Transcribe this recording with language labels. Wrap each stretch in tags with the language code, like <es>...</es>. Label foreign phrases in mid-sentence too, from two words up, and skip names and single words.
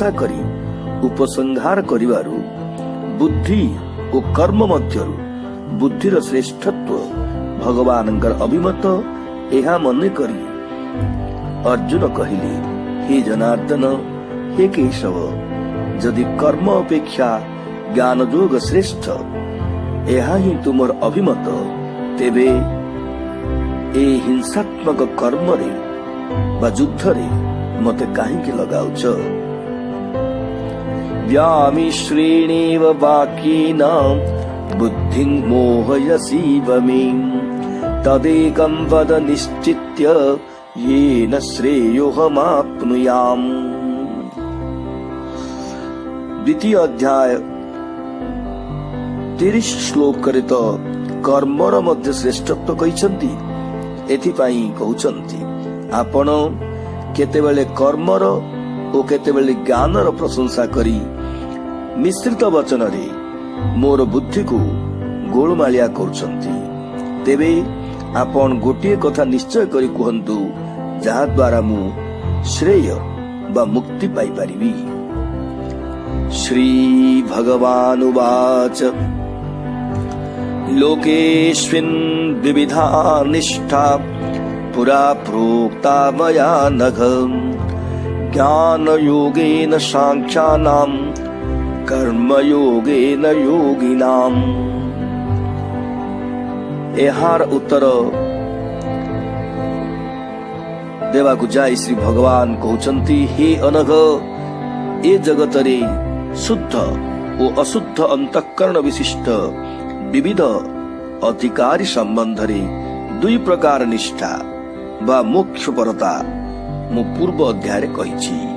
<or>କରି ଉପସଂହାର କରିବାରୁ ବୁଦ୍ଧି ଓ କର୍ମ ମଧ୍ୟରୁ ବୁଦ୍ଧିର ଶ୍ରେଷ୍ଠତ୍ୱ ଭଗବାନଙ୍କର ଅଭିମତ ଏହା ମନେ କରି ଅର୍ଜୁନ କହିଲେ, ହେ ଜନାର୍ଦ୍ଦନ, ହେ କେଶବ, ଯଦି କର୍ମ ଅପେକ୍ଷା ଜ୍ଞାନ ଯୋଗ ଶ୍ରେଷ୍ଠ, ଏହା ହିଁ ତୁମର ଅଭିମତ, ତେବେ ଏ ହିଂସାତ୍ମକ କର୍ମରେ ବା ଯୁଦ୍ଧରେ ମତେ କାହିଁକି ଲଗାଉଛ?</or> <sa>व्यामिश्रेणेव वाक्येन बुद्धिं मोहयसीव मे तदेकं वद निश्चित्य येन श्रेयोऽहमाप्नुयाम्।</sa> <or>ଦ୍ୱିତୀୟ ଅଧ୍ୟାୟ 30 ଶ୍ଲୋକରେ ତ କର୍ମର ମଧ୍ୟ ଶ୍ରେଷ୍ଠତ୍ୱ କହିଛନ୍ତି। ଏଥିପାଇଁ କହୁଛନ୍ତି, ଆପଣ କେତେବେଳେ କର୍ମର ଓ କେତେବେଳେ ଜ୍ଞାନର ପ୍ରଶଂସା କରି ମିଶ୍ରିତ ବଚନରେ ମୋର ବୁଦ୍ଧିକୁ ଗୋଳମାଳିଆ କରୁଛନ୍ତି। ତେବେ ଆପଣ ଗୋଟିଏ କଥା ନିଶ୍ଚୟ କରି କୁହନ୍ତୁ, ଯାହା ଦ୍ୱାରା ମୁଁ ଶ୍ରେୟ ବା ମୁକ୍ତି ପାଇପାରିବି।</or> <sa>श्री भगवान उवाच लोकेस्मिन् विविधा निष्ठा पुरा प्रोक्ता मया नघ ज्ञान योगेन सांख्यानां कर्म योगेन योगिनां।</sa> <or>ଏହାର ଉତ୍ତର ଦେବାକୁ ଯାଇ ଶ୍ରୀ ଭଗବାନ କହୁଛନ୍ତି, ହେ ଅନଘ, ଏ ଜଗତରେ ଶୁଦ୍ଧ ଓ ଅଶୁଦ୍ଧ ଅନ୍ତଃକରଣ ବିଶିଷ୍ଟ ବିବିଧ ଅଧିକାରୀ ସମ୍ବନ୍ଧରେ ଦୁଇ ପ୍ରକାର ନିଷ୍ଠା ବା ମୋକ୍ଷ ପରତା ମୁଁ ପୂର୍ବ ଅଧ୍ୟାୟରେ କହିଛି।</or>